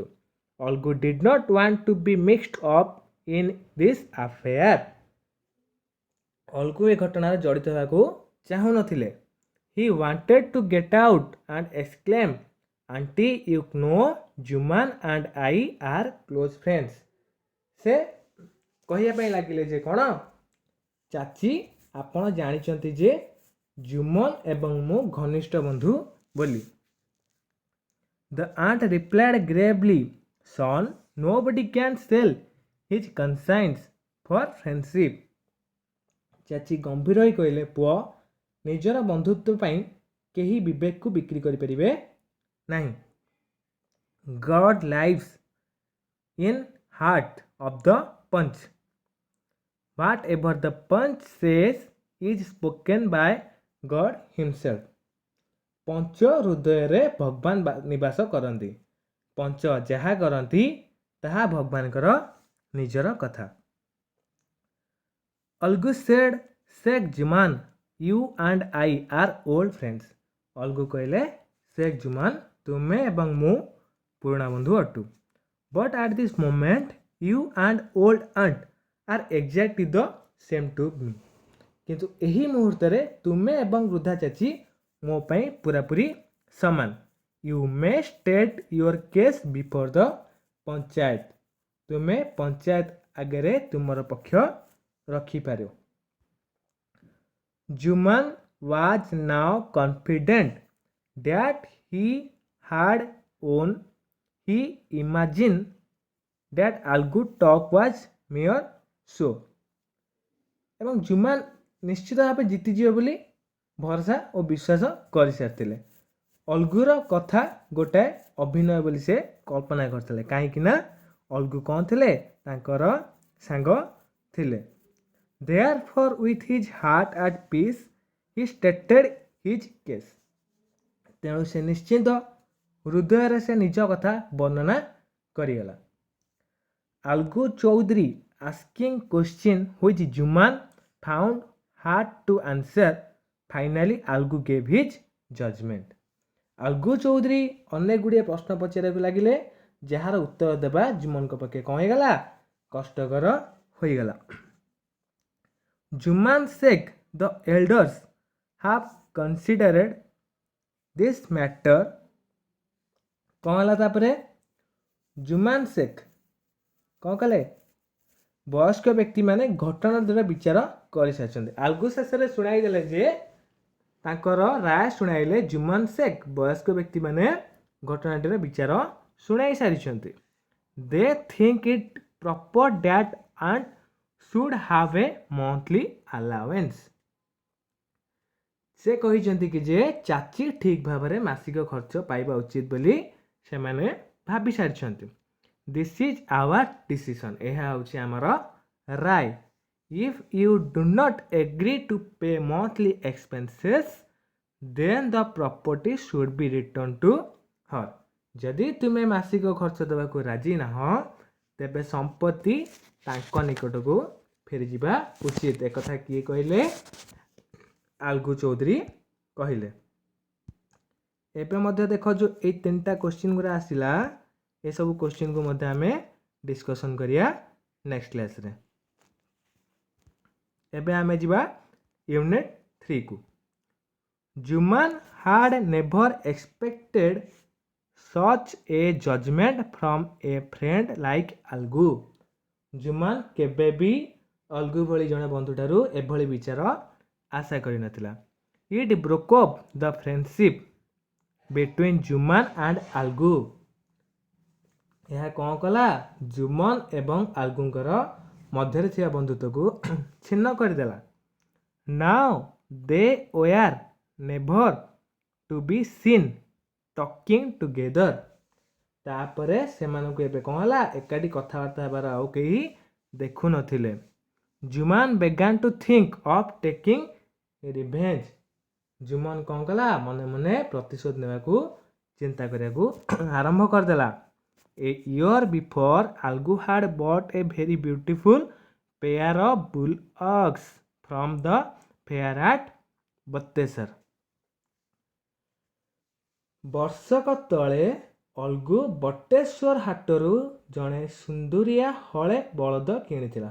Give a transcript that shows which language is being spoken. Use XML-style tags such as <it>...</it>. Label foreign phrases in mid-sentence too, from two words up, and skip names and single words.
<en>ଅଲଗୁ did not want to be mixed up in this affair.</en> <or>ଅଲଗୁ ଏ ଘଟଣାରେ ଜଡ଼ିତ ହେବାକୁ ଚାହୁଁନଥିଲେ.</or> <en>He wanted to get out and exclaim, Auntie, you know, Juman and I are close friends.</en> <or>ସେ କହିବା ପାଇଁ ଲାଗିଲେ ଯେ କ'ଣ? ଚାଚୀ ଆପଣ ଜାଣିଛନ୍ତି ଯେ ଜୁମନ ଏବଂ ମୁଁ ଘନିଷ୍ଠ ବନ୍ଧୁ ବୋଲି.</or> <en>The aunt replied gravely, son, nobody can sell his conscience for friendship.</en> <or>ଚାଚୀ ଗମ୍ଭୀର ହୋଇ କହିଲେ ପୁଅ ନିଜର ବନ୍ଧୁତ୍ୱ ପାଇଁ କେହି ବିବେକକୁ ବିକ୍ରି କରିପାରିବେ ନାହିଁ.</or> <en>God lives in heart of the punch. Whatever the punch says is spoken by God himself.</en> <or>ପଞ୍ଚ ହୃଦୟରେ ଭଗବାନ ନିବାସ କରନ୍ତି. ପଞ୍ଚ ଯାହା କରନ୍ତି ତାହା ଭଗବାନଙ୍କର ନିଜର କଥା.</or> <en>ଅଲଗୁ said, Sheikh Juman, you and I are old friends.</en> <or>ଅଲଗୁ କହିଲେ Sheikh Juman, ତୁମେ ଏବଂ ମୁଁ ପୁରୁଣା ବନ୍ଧୁ ଅଟୁ.</or> <en>But at this moment you and old aunt are exactly the same to me.</en> <or>କିନ୍ତୁ ଏହି ମୁହୂର୍ତ୍ତରେ ତୁମେ ଏବଂ ବୃଦ୍ଧା ଚାଚୀ ମୋ ପାଇଁ ପୁରାପୁରି ସମାନ.</or> <en>You may state your case before the पंचायत.</en> <or>ତୁମେ ପଞ୍ଚାୟତ ଆଗେ ତୁମର ପକ୍ଷ ରଖିପାର.</or> <en>Juman was now confident that he had won. He imagined that Algu talk was mere show.</en> <or>ଏବଂ ଜୁମାନ ନିଶ୍ଚିତ ଭାବେ ଜିତିଯିବ ବୋଲି ଭରସା ଓ ବିଶ୍ୱାସ କରିସାରିଥିଲେ. ଅଲଗୁର କଥା ଗୋଟାଏ ଅଭିନୟ ବୋଲି ସେ କଳ୍ପନା କରିଥିଲେ. କାହିଁକି ନା ଅଲଗୁ କ'ଣ ଥିଲେ? ତାଙ୍କର ସାଙ୍ଗ ଥିଲେ.</or> <en>Therefore, with his heart at peace, he stated his case.</en> <or>ତେଣୁ ସେ ନିଶ୍ଚିନ୍ତ ହୃଦୟରେ ସେ ନିଜ କଥା ବର୍ଣ୍ଣନା କରିଗଲା.</or> <en>Algu Chaudhary asking question which Juman found hard to answer. Finally, Algu gave his judgment.</en> <or>Algu Chaudhary ଅନେକ ଗୁଡ଼ିଏ ପ୍ରଶ୍ନ ପଚାରିବାକୁ ଲାଗିଲେ, ଯାହାର ଉତ୍ତର ଦେବା ଜୁମନଙ୍କ ପକ୍ଷେ କ'ଣ ହେଇଗଲା? କଷ୍ଟକର ହୋଇଗଲା.</or> <en>Juman Sheikh the elders have considered this matter.</en> <or>କ'ଣ ହେଲା ତାପରେ? ଜୁମାନ ଶେଖ କ'ଣ କଲେ? ବୟସ୍କ ବ୍ୟକ୍ତିମାନେ ଘଟଣାଟିର ବିଚାର କରିସାରିଛନ୍ତି. ଆଲଗୁ ଶେଷରେ ଶୁଣାଇ ଦେଲେ ଯେ ତାଙ୍କର ରାୟ ଶୁଣାଇଲେ ଜୁମାନ ଶେଖ ବୟସ୍କ ବ୍ୟକ୍ତିମାନେ ଘଟଣାଟିର ବିଚାର ଶୁଣାଇ ସାରିଛନ୍ତି.</or> <en>they think it proper that and should have a monthly allowance.</en> <or>ସେ କହିଛନ୍ତି କି ଯେ ଚାଚୀ ଠିକ୍ ଭାବରେ ମାସିକ ଖର୍ଚ୍ଚ ପାଇବା ଉଚିତ ବୋଲି ସେମାନେ ଭାବି ସାରିଛନ୍ତି.</or> <en>This is our decision.</en> <or>ଏହା ହେଉଛି ଆମର ରାୟ.</or> <en>If you do not agree to pay monthly expenses, then the property should be returned to her.</en> <or>ଯଦି ତୁମେ ମାସିକ ଖର୍ଚ୍ଚ ଦେବାକୁ ରାଜି ନାହଁ, ତେବେ ସମ୍ପତ୍ତି ତାଙ୍କ ନିକଟକୁ ଫେରିଯିବା ଉଚିତ. ଏକଥା କିଏ କହିଲେ? ଆଲଗୁ ଚୌଧୁରୀ କହିଲେ. ଏବେ ମଧ୍ୟ ଦେଖ ଯେଉଁ ଏଇ ତିନିଟା କ୍ୱେଶ୍ଚିନ୍ ଗୁଡ଼ା ଆସିଲା, ଏସବୁ କ୍ୱେଶ୍ଚିନ୍କୁ ମଧ୍ୟ ଆମେ ଡିସ୍କସନ୍ କରିବା</or> <en>next classre.</en> <or>ଏବେ ଆମେ ଯିବା ୟୁନିଟ୍ 3କୁ.</or> <en>ଜୁମାନ had never expected such a judgment from a friend like Algu.</en> <or>ଜୁମାନ କେବେ ବି ଅଲଗୁ ଭଳି ଜଣେ ବନ୍ଧୁଠାରୁ ଏଭଳି ବିଚାର ଆଶା କରିନଥିଲା.</or> <en>It broke up the friendship between Juman and Algu.</en> <or>ଏହା କ'ଣ କଲା? ଜୁମନ ଏବଂ ଆଲଗୁଙ୍କର ମଧ୍ୟରେ ଥିବା ବନ୍ଧୁତ୍ୱକୁ ଛିନ୍ନ କରିଦେଲା.</or> <en>Now they were never to be seen talking together.</en> <or>ତାପରେ ସେମାନଙ୍କୁ ଏବେ କ'ଣ ହେଲା? ଏକାଠି କଥାବାର୍ତ୍ତା ହେବାର ଆଉ କେହି ଦେଖୁନଥିଲେ.</or> <en>ଜୁମାନ began to think of taking revenge.</en> <or>ଜୁମନ କ'ଣ କଲା? ମନେ ମନେ ପ୍ରତିଶୋଧ ନେବାକୁ ଚିନ୍ତା କରିବାକୁ ଆରମ୍ଭ କରିଦେଲା.</or> <en>A year before, Algu had bought a very beautiful pair of bullocks from the fair at ବତେଶ୍ୱର.</en> <or>ବର୍ଷକ ତଳେ ଅଲଗୁ ବଟେଶ୍ୱର ହାଟରୁ ଜଣେ ସୁନ୍ଦରିଆ ହଳେ ବଳଦ କିଣିଥିଲା.</or>